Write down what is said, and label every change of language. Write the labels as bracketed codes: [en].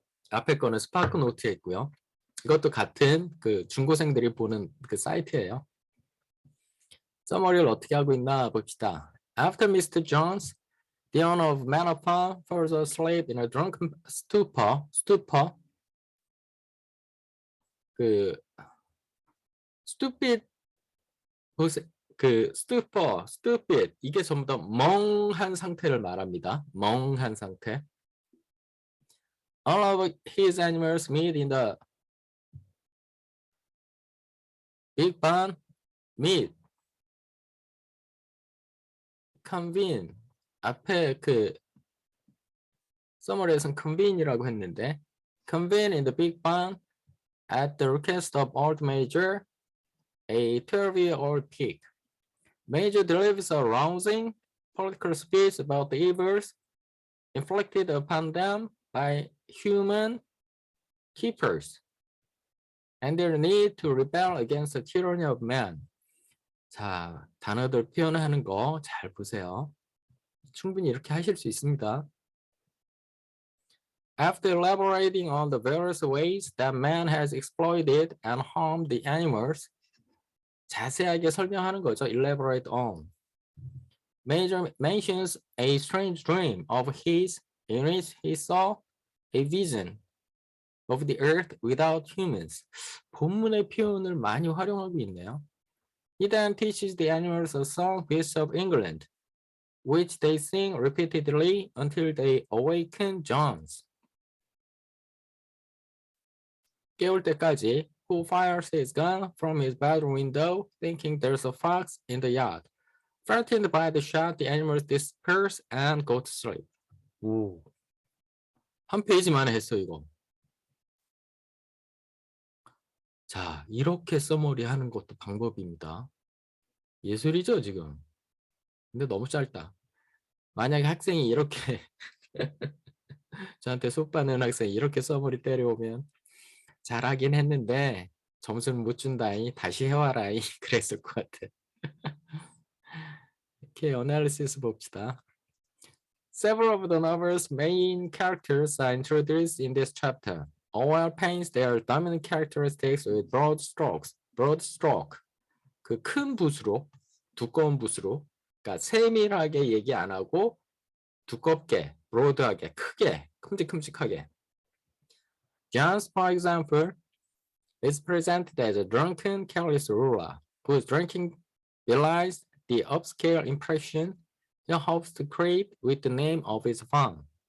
[ko] 앞에 거는 스파크 노트에 있고요. 이것도 같은 그 중고생들이 보는 그 사이트예요. 서머리를 어떻게 하고 있나 봅시다. [en] After Mr. Jones, the owner of Manor Farm, falls asleep in a drunken stupor. [ko] 그 stupid 그 stupid 이게 전부 다 멍한 상태를 말합니다. 멍한 상태. [en] All of his animals meet in the big barn. meet convene [ko] 앞에 그 서머리에서는 convene이라고 했는데 [en] convene in the big barn at the request of old Major, a 12-year-old pig. Major delivers a rousing political speech about the evils inflicted upon them by human keepers and their need to rebel against the tyranny of man. [ko] 자, 단어들 표현하는 거 잘 보세요. 충분히 이렇게 하실 수 있습니다. [en] After elaborating on the various ways that man has exploited and harmed the animals, [ko] 자세하게 설명하는 거죠. [en] Elaborate on. Major mentions a strange dream of his in which he saw a vision of the earth without humans. [ko] 본문의 표현을 많이 활용하고 있네요. [en] He then teaches the animals a song Beasts of England, which they sing repeatedly until they awaken Johns. [ko] 깨울 때까지, [en] who fires his gun from his bedroom window, thinking there's a fox in the yard. Frightened by the shot, the animals disperse and go to sleep. [ko] 오, 한 페이지만에 했어 이거. 자, 이렇게 서머리 하는 것도 방법입니다. 예술이죠 지금. 근데 너무 짧다. 만약에 학생이 이렇게 저한테 수업 받는 학생이 이렇게 서머리 때려오면 잘하긴 했는데 점수는 못 준다이 다시 해와라이 그랬을 것 같아. 이렇게 어널리시스 봅시다. [en] Several of the novel's main characters are introduced in this chapter. All paints their dominant characteristics with broad strokes. broad stroke. [ko] 그 큰 붓으로, 두꺼운 붓으로. 그러니까 세밀하게 얘기 안 하고 두껍게, broad하게, 크게, 큼직큼직하게. [en] Johns, for example, is presented as a drunken, careless ruler whose drinking belies the upscale impression he hopes to create with the name of his farm.